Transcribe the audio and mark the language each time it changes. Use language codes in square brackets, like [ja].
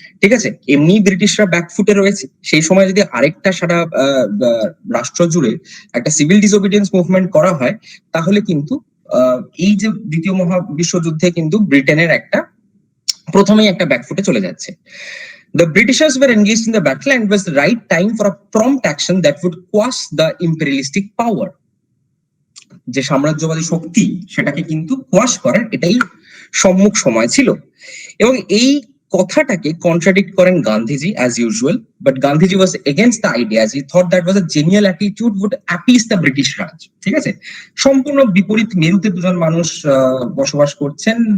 [bn] ঠিক আছে, এমনি ব্রিটিশরা ব্যাকফুটে রয়েছে, সেই সময় যদি আরেকটা সারা রাষ্ট্র জুড়ে একটা সিভিল ডিসোবিডিয়েন্স মুভমেন্ট করা হয়, তাহলে কিন্তু এই যে দ্বিতীয় মহাবিশ্বযুদ্ধে কিন্তু ব্রিটেনের একটা প্রথমেই একটা ব্যাকফুটে চলে যাচ্ছে। [en] The Britishers were engaged in the battle and was the right time for a prompt action that would quash the imperialistic power. [bn] যে সাম্রাজ্যবাদী শক্তি সেটাকে কিন্তু কোয়াশ করার এটাই সম্মুখ সময় ছিল। এবং এই কথাটাকে কন্ট্রাডিক্ট করেন [en] Gandhiji as usual, but Gandhiji was against the idea, he thought that was a genial attitude would appease the British Raj. [bn] ঠিক আছে, সম্পূর্ণ বিপরীত মেরুতে দুজন মানুষ বসবাস করছেন।